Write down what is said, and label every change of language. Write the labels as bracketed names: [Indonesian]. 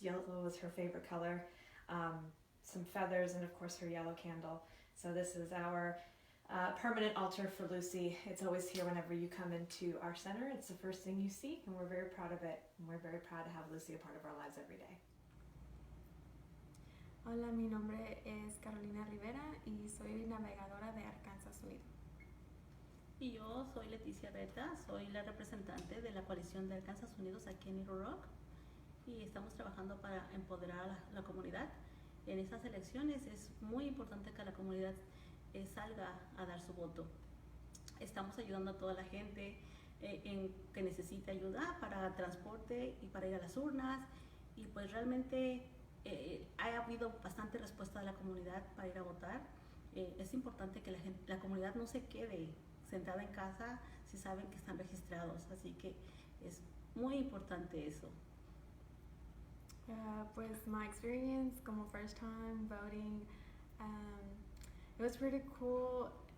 [English] Yellow was her favorite color. Some feathers, and of course her yellow candle. So this is our permanent altar for Lucy. It's always here whenever you come into our center. It's the first thing you see, and we're very proud of it. And we're very proud to have Lucy a part of our lives every day. [Spanish] Hola, mi nombre es Carolina Rivera y soy navegadora de Arkansas Unido. Y yo soy Leticia Reta, soy la representante de la coalición de Arkansas Unidos aquí en Little Rock y estamos trabajando para empoderar a la comunidad. En estas elecciones es muy importante que la comunidad salga a dar su voto. Estamos ayudando a toda la gente que necesita ayuda para transporte y para ir a las urnas y pues realmente ha habido bastante respuesta de la comunidad para ir a votar. Es importante que la comunidad no se quede sentada en casa si saben que están registrados, así que es muy importante eso. Pues [English] my experience [Spanish] como [English] first time voting, it was pretty cool.